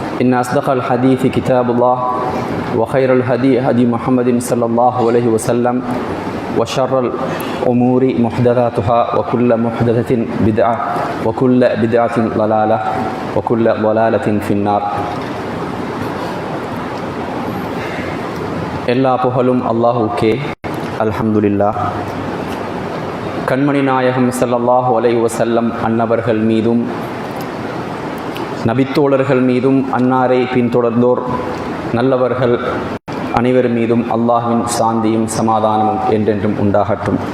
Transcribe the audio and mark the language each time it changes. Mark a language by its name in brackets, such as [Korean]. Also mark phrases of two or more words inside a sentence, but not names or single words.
[Arabic] إن أصدق الحديث كتاب الله وخير الهدي هدي محمد صلى الله عليه وسلم وشر الأمور محدثاتها وكل محدثة بدعة وكل بدعة ضلالة وكل ضلالة في النار. [Tamil] எல்லா புகழும் அல்லாஹுக்கே. அல்ஹம்துலில்லாஹ். கண்மணி நாயகம் [Arabic] صلى الله عليه وسلم [Tamil] அன்னவர்கள் மீதும் நபித்தோழர்கள் மீதும் அன்னாரை பின்தொடர்ந்தோர் நல்லவர்கள் அனைவர் மீதும் அல்லாஹ்வின் சாந்தியும் சமாதானமும் என்றென்றும் உண்டாகட்டும்.